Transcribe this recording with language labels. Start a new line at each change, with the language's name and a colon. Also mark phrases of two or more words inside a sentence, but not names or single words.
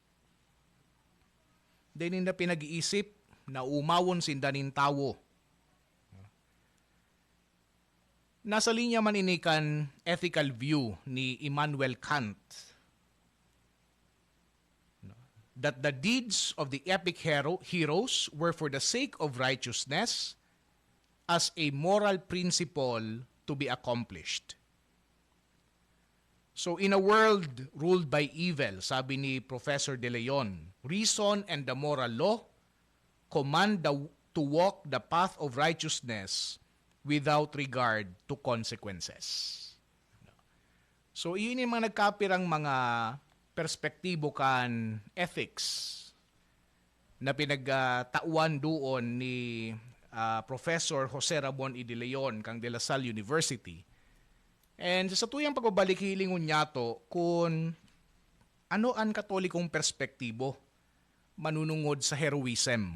Bikol: Din na pinag-iisip na umawon sindanin tawo. Nasa linya man inikan
English: ethical view ni Immanuel Kant that the deeds of the epic heroes were for the sake of righteousness as a moral principle to be accomplished. So in a world ruled by evil,
Bikol: sabi ni Professor De Leon,
English: reason and the moral law command to walk the path of righteousness without regard to consequences.
Bikol: So iyon yung mga nagkapirang mga perspektibo kan ethics na pinagtauan doon ni Professor Jose Ramon E. De Leon kang De La Salle University. And sa tuyang pagbabalik hilingon niya to kung ano ang katolikong perspektibo manunungod sa heroism.